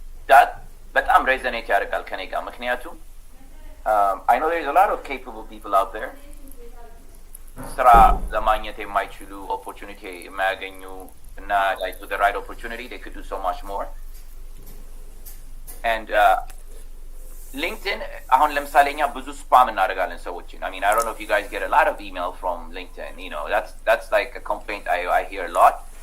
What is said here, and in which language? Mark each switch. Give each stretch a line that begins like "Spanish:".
English: That
Amharic: በጣም
English: resonate
Amharic: ያደርጋል ከኔ ጋር ምክንያቱም
English: I know there's a lot of capable people out there.
Amharic: ስራ ለማግኘት የማይችሉ
English: opportunity
Amharic: የማያገኙ እና
English: like with the right opportunity they could do so much more.
Amharic: And LinkedIn, አሁን ለምሳሌ እኛ ብዙ ስፓም እናደርጋለን ሰዎችን.
English: I mean, I don't know if you guys get a lot of email from LinkedIn. That's like a complaint I hear a lot.